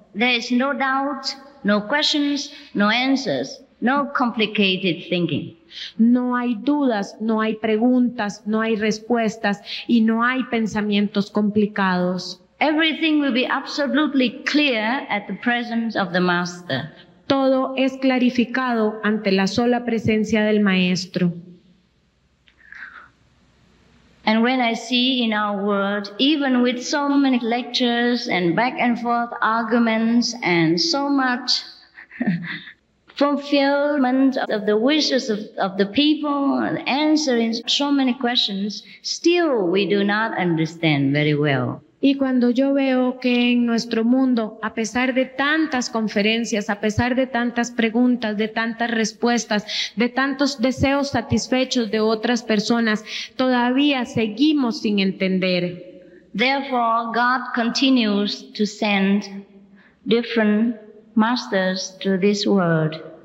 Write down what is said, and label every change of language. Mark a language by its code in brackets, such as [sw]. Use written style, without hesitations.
[en] There is no doubt, no questions, no answers, no complicated thinking. [es] No hay dudas, no hay preguntas, no hay respuestas y no hay pensamientos complicados. [en] Everything will be absolutely clear at the presence of the master. [es] Todo es clarificado ante la sola presencia del maestro. [en] And when I see in our world, even with so many lectures and back and forth arguments and so much fulfillment of the wishes of the people and answering so many questions, still we do not understand very well. [es] Y cuando yo veo que en nuestro mundo, a pesar de tantas conferencias, a pesar de tantas preguntas, de tantas respuestas, de tantos deseos satisfechos de otras personas, todavía seguimos sin entender. [en] Therefore, God continues to send different masters to this world.